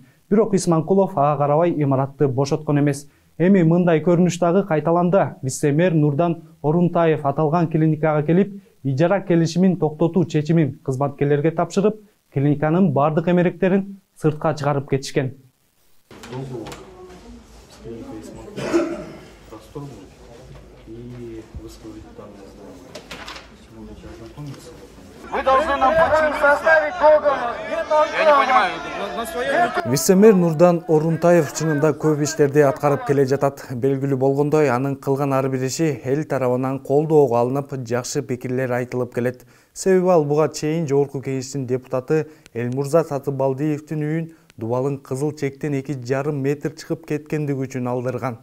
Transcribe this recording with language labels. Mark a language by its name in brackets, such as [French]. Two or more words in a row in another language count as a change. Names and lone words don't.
[Kyrgyz] Бирок Исманкулов ага карабай имаратты бошоткон эмес. Эми мындай көрүнүш дагы кайталанды. Вице-мэр Нурдан Орунтаев аталган клиникага келип, ижара келишимин токтотуу чечимин кызматкерлерге тапшырып, клиниканын бардык эмеректерин сыртка чыгарып кетишкен. [Russian] Вы должны нам составить договор. Я не понимаю. [Kyrgyz] Вице-мэр Нурдан Орунтаев чынында көп иштерди аткарып келе жатат. Белгилүү болгондой, анын кылган ар бир иши эл тарабынан колдоого алынып, жакшы пикирлер айтылып келет. Себеби ал буга чейин жогорку кеңештин депутаты Элмурза Татыбалдиевдин үйүн дубалын кызыл чектен 2,5 метр чыгып кеткендиги үчүн алдырган.